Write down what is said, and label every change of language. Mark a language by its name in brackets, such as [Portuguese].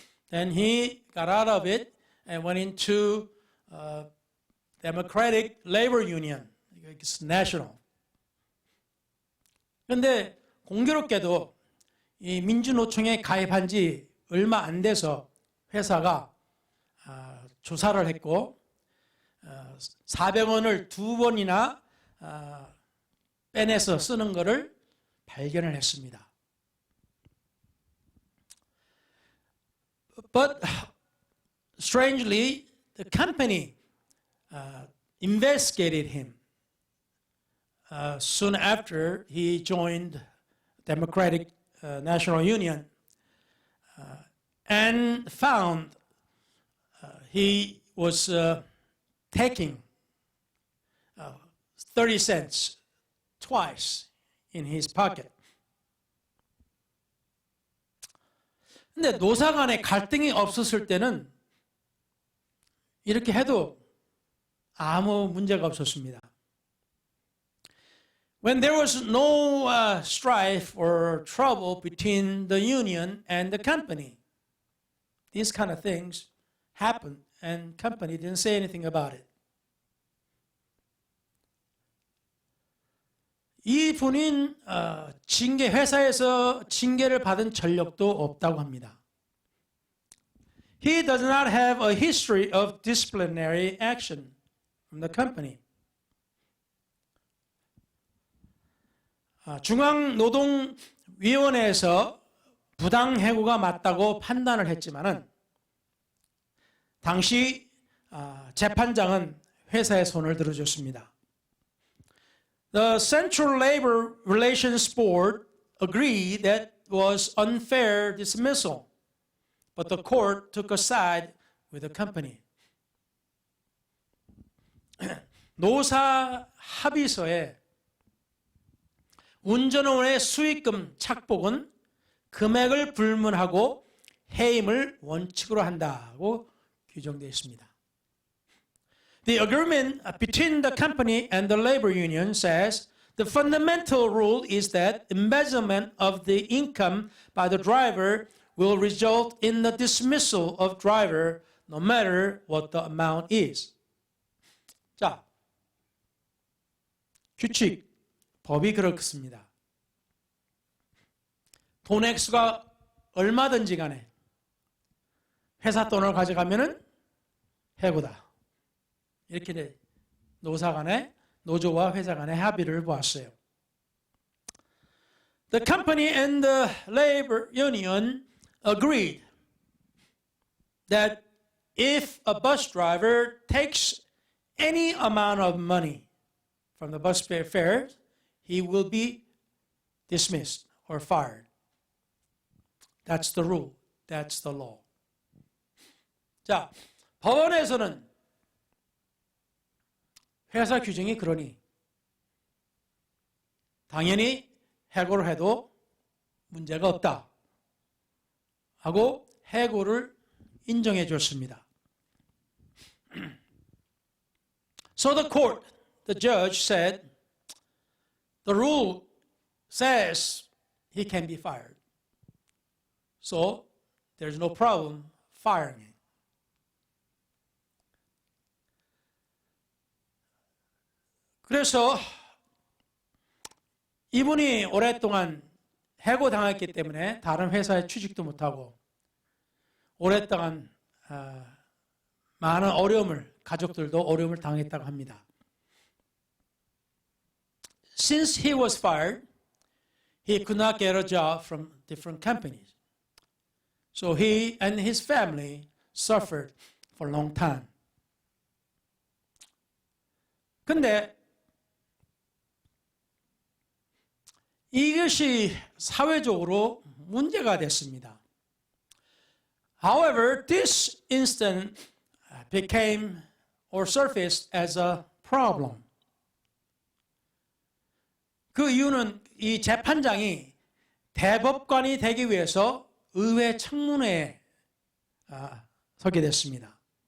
[English] Then he got out of it and went into Democratic Labor Union. It's national. [Korean] 그런데 공교롭게도 이 민주노총에 가입한 지 얼마 안 돼서 회사가 조사를 했고 400원을 두 번이나 빼내서 쓰는 것을 발견을 했습니다. [English] But strangely, the company investigated him soon after he joined Democratic National Union and found he was taking 30 cents twice in his pocket. [Korean] 근데 노사 간에 갈등이 없었을 때는 이렇게 해도 아무 문제가 없었습니다. [English] When there was no strife or trouble between the union and the company, these kind of things happened and company didn't say anything about it. [Korean] 이 분인 징계 회사에서 징계를 받은 전력도 없다고 합니다. [English] He does not have a history of disciplinary action from the company. [Korean] 중앙노동위원회에서 부당해고가 맞다고 판단을 했지만은 당시 재판장은 회사의 손을 들어줬습니다. [English] The Central Labor Relations Board agreed that was unfair dismissal, but the court took a side with the company. [Korean] 노사 합의서에 운전원의 수익금 착복은 금액을 불문하고 해임을 원칙으로 한다고 규정되어 있습니다. [English] The agreement between the company and the labor union says the fundamental rule is that embezzlement of the income by the driver will result in the dismissal of driver no matter what the amount is. [Korean] 자, 규칙, 법이 그렇습니다. 돈 액수가 얼마든지 간에 회사 돈을 가져가면은 해고다. 이렇게 노사 간에, 노조와 회사 간의 합의를 보았어요. [English] The company and the labor union agreed that if a bus driver takes any amount of money from the bus fare, he will be dismissed or fired. That's the rule. That's the law. [Korean] 자, 법원에서는 회사 규정이 그러니 당연히 해고를 해도 문제가 없다 하고 해고를 인정해 줬습니다. [English] So the court, the judge said, the rule says he can be fired. So there's no problem firing him. [Korean] 그래서 이분이 오랫동안 해고당했기 때문에 다른 회사에 취직도 못하고 오랫동안 많은 어려움을, 가족들도 어려움을 당했다고 합니다. [English] Since he was fired, he could not get a job from different companies. So he and his family suffered for a long time. [Korean] 근데 이것이 사회적으로 문제가 됐습니다. [English] However, this incident became or surfaced as a problem. [Korean] 그 이유는 이 재판장이 대법관이 되기 위해서 의회 청문회에 서게 됐습니다.